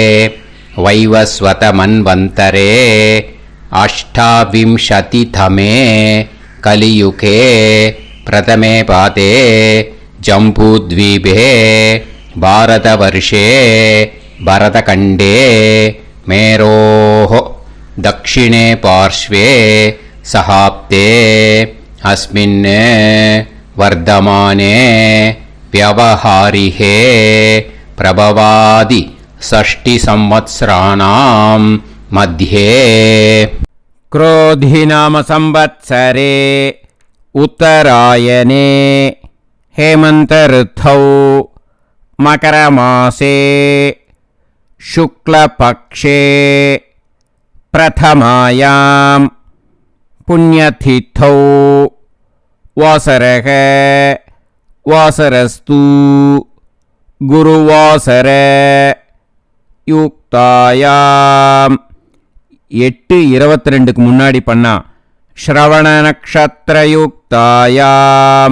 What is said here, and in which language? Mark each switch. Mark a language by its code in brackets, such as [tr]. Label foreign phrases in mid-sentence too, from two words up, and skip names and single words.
[sa] वैवस्वत मन्वन्तरे अष्टाविंशतितमे कलियुगे प्रथमे पादे जम्बूद्वीपे भारतवर्षे भरतखण्डे मेरोः दक्षिणे पार्श्वे शकाब्दे अस्मिन् वर्तमाने व्यवहारिहे प्रभवादि षष्टि संवत्सराणां मध्ये क्रोधी नाम संवत्सरे उत्तरायणे हेमंत ऋतौ मकरमासे शुक्लपक्षे प्रथमायां पुण्यतिथौ वासरः वासरस्तु गुरुवासर युक्तायाम्. [ta] 8:22க்கு முன்னாடி பண்ணா [sa] श्रवण नक्षत्र युक्तायाम्.